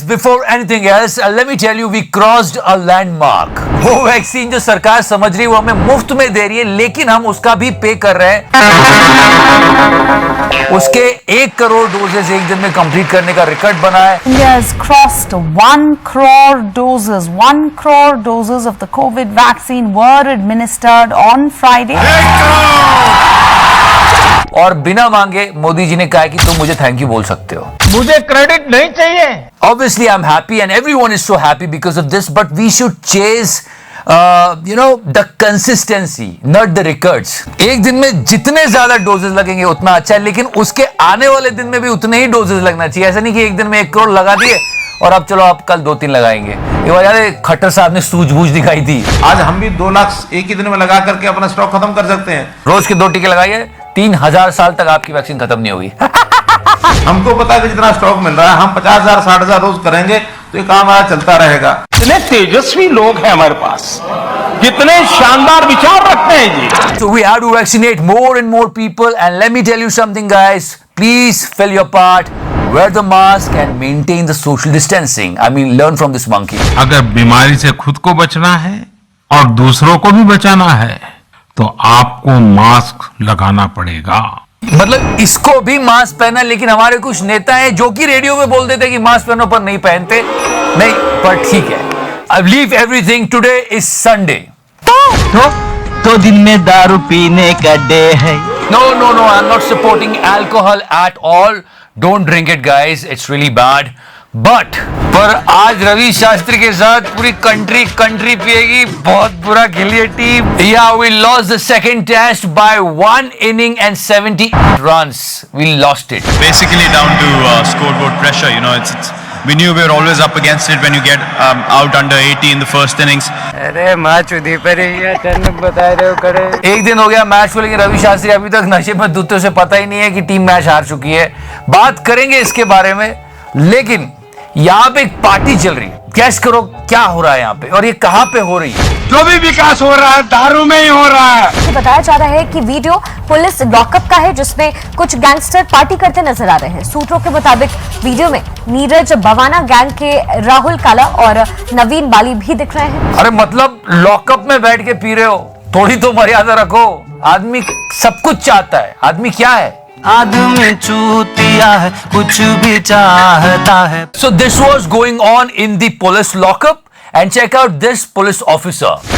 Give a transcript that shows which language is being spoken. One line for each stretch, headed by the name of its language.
English: Before anything else, let me tell you, we crossed a landmark.
Hindi: वो vaccine जो सरकार समझ रही है वो हमें मुफ्त में दे रही है, लेकिन हम उसका भी पे कर रहे हैं। उसके 1 करोड़ डोजेस एक दिन में कंप्लीट करने का रिकॉर्ड बना है।
English: India has crossed 1 crore doses. 1 crore doses of the COVID vaccine were administered on Friday.
Hindi: और बिना मांगे मोदी जी ने कहा कि तुम मुझे थैंक यू बोल सकते हो। मुझे क्रेडिट नहीं चाहिए।
English: Obviously, I'm happy and everyone is so happy because of this, but we should chase the consistency, not the records.
Hindi: एक दिन में जितने ज्यादा डोजेस लगेंगे उतना अच्छा है, लेकिन उसके आने वाले दिन में भी उतने ही डोजेस लगना चाहिए। ऐसा नहीं कि एक दिन में 1 करोड़ लगा दिए और अब चलो आप कल 2-3 लगाएंगे। ये वजह खट्टर साहब ने सूझबूझ दिखाई थी। आज हम भी 2 लाख एक ही दिन में लगा करके अपना स्टॉक खत्म कर सकते हैं। रोज के 2 टीके लगाइए, 3000 साल तक आपकी वैक्सीन खत्म नहीं होगी। हमको पता है कि जितना स्टॉक मिल रहा है, हम 50,000 60,000 रोज करेंगे तो ये काम हमारा चलता रहेगा। इतने तेजस्वी लोग हैं हमारे पास, कितने शानदार विचार रखते हैं जी।
English: So we have to vaccinate more and more people, and let me tell you something, guys. Please fill your part, wear the mask, and maintain the social distancing. I mean, learn from this monkey.
Hindi: अगर बीमारी से खुद को बचना है और दूसरों को भी बचाना है तो आपको मास्क लगाना पड़ेगा। मतलब इसको भी मास्क पहना, लेकिन हमारे कुछ नेता हैं जो कि रेडियो में बोल देते कि मास्क पहनो पर नहीं पहनते। नहीं, पर ठीक है।
English: I believe everything. Today is Sunday.
Hindi: तो दिन में दारू पीने का डे है।
English: No, I'm not supporting alcohol at all. Don't drink it, guys. It's really bad.
Hindi: But पर आज रवि शास्त्री के साथ पूरी कंट्री पिएगी। बहुत बुरा खेली है team.
English: Yeah, we lost the second test by 1 inning and 70 runs. We lost it. Basically down to scoreboard pressure. We knew we were always up against it when you get out under 80 in the first innings.
Hindi: अरे माँ चुदी पर बता रहे हो करे। एक दिन हो गया मैच को, लेकिन रवि शास्त्री अभी तक नशे में धुते, उसे पता ही नहीं है कि टीम मैच हार चुकी है। बात करेंगे इसके बारे में, लेकिन यहाँ पे एक पार्टी चल रही है। गैस करो क्या हो रहा है यहाँ पे, और ये कहाँ पे हो रही है? जो भी विकास हो रहा है दारू में ही हो रहा है। बताया जा रहा है कि वीडियो पुलिस लॉकअप का है, जिसमें कुछ गैंगस्टर पार्टी करते नजर आ रहे हैं। सूत्रों के मुताबिक वीडियो में नीरज बवाना गैंग के राहुल काला और नवीन बाली भी दिख रहे हैं। अरे मतलब लॉकअप में बैठ के पी रहे हो, थोड़ी तो मर्यादा रखो। आदमी सब कुछ चाहता है। आदमी क्या है? आदमी चूतिया है, कुछ भी चाहता है।
English: So this was going on in the police lockup, and check out this police officer.